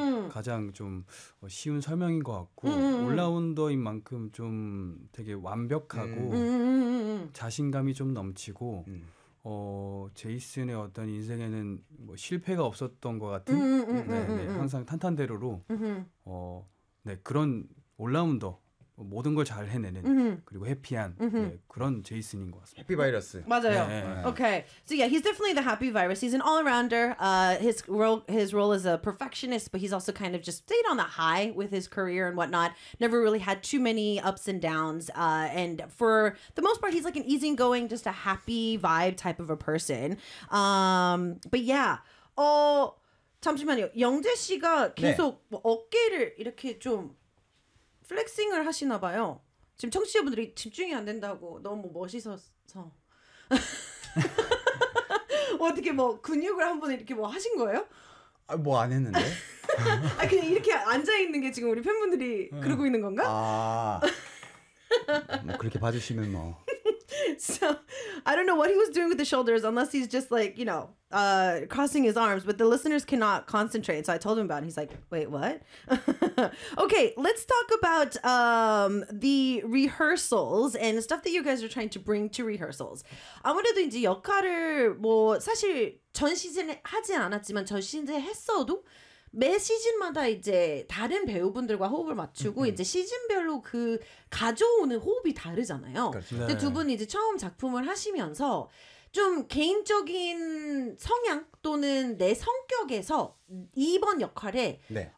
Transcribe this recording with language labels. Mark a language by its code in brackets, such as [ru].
[ko] 가장 좀 쉬운 설명인 것 같고 올라운더인 만큼 좀 되게 완벽하고 자신감이 좀 넘치고 제이슨의 어떤 인생에는 뭐 실패가 없었던 것 같은 항상 탄탄대로로 네, 그런 올라운더 모든 걸 잘 해내는 그리고 해피한 그런 제이슨인 것 같습니다. 해피 바이러스. 맞아요. 네. [en] Okay. So yeah, he's definitely the happy virus. He's an all-rounder. His role is a perfectionist, but he's also kind of just stayed on the high with his career and whatnot. Never really had too many ups and downs. And for the most part, he's like an easygoing, just a happy vibe type of a person. But yeah. [ko] 잠시만요. 영재 씨가 계속 네. 어깨를 이렇게 좀 플렉싱을 하시나 봐요. 지금 청취자분들이 집중이 안 된다고 너무 멋있어서 어떻게 뭐 근육을 한번 이렇게 뭐 하신 거예요? 아, 뭐 안 했는데? 아 그냥 이렇게 앉아 있는 게 지금 우리 팬분들이 그러고 있는 건가? 아, 뭐 그렇게 봐주시면 뭐. [en] So I don't know what he was doing with the shoulders, unless he's just like, you know, crossing his arms. But the listeners cannot concentrate. So I told him about it. He's like, wait, what? Okay, let's talk about the rehearsals and stuff that you guys are trying to bring to rehearsals. [ko] 아무래도 이제 역할을 뭐 사실 전 시즌에 하지 않았지만 전 시즌에 했어도 매 시즌마다 이제 다른 배우분들과 호흡을 맞추고 이제 시즌별로 그 가져오는 호흡이 다르잖아요. 그렇죠. 근데 두 분 이제 처음 작품을 하시면서 좀 개인적인 성향 또는 내 성격에서 이번 역할에 네.